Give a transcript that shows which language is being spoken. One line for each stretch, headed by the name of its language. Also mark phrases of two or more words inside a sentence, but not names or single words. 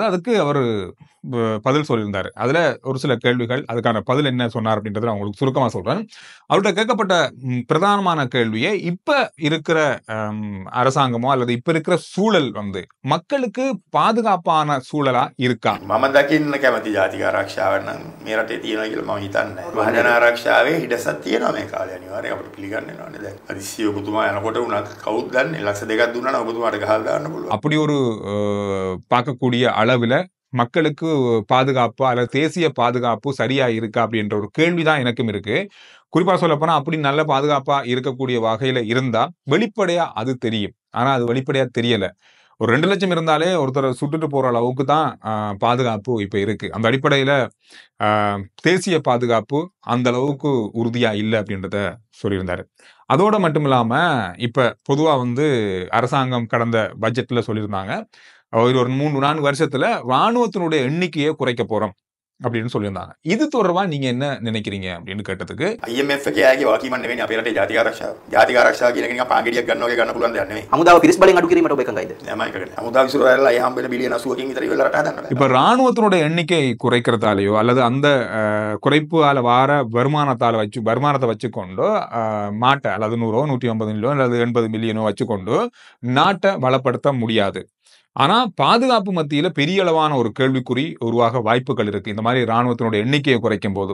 Tamil: அதுக்கு அவர் பதில் சொல்லியிருந்தாரு. அதுல ஒரு சில கேள்விகள், அதுக்கான பதில் என்ன சொன்னார் அப்படின்றத நான் உங்களுக்கு சுருக்கமா சொல்றேன். அவர்கிட்ட கேட்கப்பட்ட பிரதானமான கேள்வியை, இப்ப இருக்கிற அரசாங்கமோ அல்லது இப்ப இருக்கிற சூழல் வந்து மக்களுக்கு பாதுகாப்பான சூழலா இருக்கா?
Sinhala: මම දකින්න කැමති ජාතික ආරක්ෂාව නම් මේ රටේ තියෙනවා කියලා මම හිතන්නේ. මහජන ආරක්ෂාවේ හිඩසක් තියෙනවා මේ කාලේ අනිවාර්යයෙන් අපිට පිළිගන්න වෙනවානේ. දැන් හදිස්සිය ඔබතුමා යනකොට උනත් කවුද දන්නේ ලක්ෂ 2ක් දුන්නා නම් ඔබතුමාට ගහලා දාන්න පුළුවන්.
Tamil: அப்படி ஒரு பார்க்கக்கூடிய அளவுல மக்களுக்கு பாதுகாப்பு அல்லது தேசிய பாதுகாப்பு சரியா இருக்கா அப்படின்ற ஒரு கேள்விதான் எனக்கும் இருக்கு. குறிப்பா சொல்ல போனா அப்படி நல்ல பாதுகாப்பா இருக்கக்கூடிய வகையில இருந்தா வெளிப்படையா அது தெரியும். ஆனா அது வெளிப்படையா தெரியல. ஒரு 2 லட்சம் இருந்தாலே ஒருத்தரை சுட்டுட்டு போற அளவுக்கு தான் பாதுகாப்பு இப்ப இருக்கு. அந்த அடிப்படையில தேசிய பாதுகாப்பு அந்த அளவுக்கு உறுதியா இல்லை அப்படின்றத சொல்லியிருந்தாரு. அதோட மட்டும் இல்லாம இப்ப பொதுவா வந்து அரசாங்கம் கடந்த பட்ஜெட்ல சொல்லியிருந்தாங்க, ஒரு 3-4 வருஷத்துல ராணுவத்தினுடைய எண்ணிக்கையை குறைக்க போறோம். அப்படின்னு சொல்லியிருந்தாங்க. இது தொடர்பா நீங்க என்ன நினைக்கிறீங்க அப்படின்னு கேட்டதுக்கு,
Sinhala: IMF එකේ ආගේ වකීමක් නෙවෙයි අපේ රටේ ජාතික ආරක්ෂාව. ජාතික ආරක්ෂාව කියන එක නිකන් පාගිඩියක් ගන්නවා වගේ ගන්න පුළුවන් දෙයක් නෙවෙයි. හමුදාව පිරිස් බලෙන් අඩු කිරීමට ඔබ එකඟයිද? නෑම එකකට. අමුදා විසිරවලා ඒ හම්බෙන බිලියන 80කින් විතර ඉවරලා රට හදන්න බෑ.
Tamil: இப்ப ராணுவத்தினுடைய எண்ணிக்கை குறைக்கிறதாலேயோ அல்லது அந்த குறைப்பால வார வருமானத்தை வச்சுக்கொண்டு நாட்டை அல்லது 100 150 மில்லியனோ அல்லது 80 மில்லியனோ வச்சுக்கொண்டு நாட்டை வளப்படுத்த முடியாது. ஆனா பாதுகாப்பு மத்தியில பெரிய அளவான ஒரு கேள்விக்குறி உருவாக வாய்ப்புகள் இருக்கு இந்த மாதிரி ராணுவத்தினுடைய எண்ணிக்கையை குறைக்கும் போது.